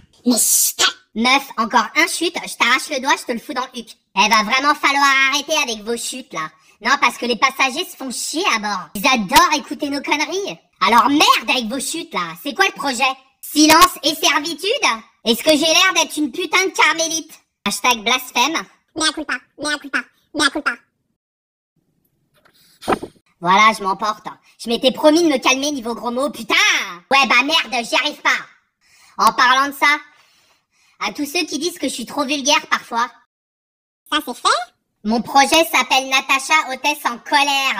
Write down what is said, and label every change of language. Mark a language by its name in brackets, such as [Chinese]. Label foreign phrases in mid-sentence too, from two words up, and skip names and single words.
[French] Meuf, encore un chute, je t'arrache le doigt, je te le fous dans le huc. Elle va vraiment falloir arrêter avec vos chutes là. Non, parce que les passagers se font chier à bord. Ils adorent écouter nos conneries. Alors merde avec vos chutes là. C'est quoi le projet? Silence et servitude? Est-ce que j'ai l'air d'être une putain de carmélite? Hashtag blasphème. [Latin] Mea culpa, mea culpa, mea culpa. [French] Voilà, je m'emporte. Je m'étais promis de me calmer niveau gros mots, putain. Ouais bah merde, j'y arrive pas. En parlant de ça, à tous ceux qui disent que je suis trop vulgaire parfois. Ça c'est fait? Mon projet s'appelle Natacha Hôtesse en colère.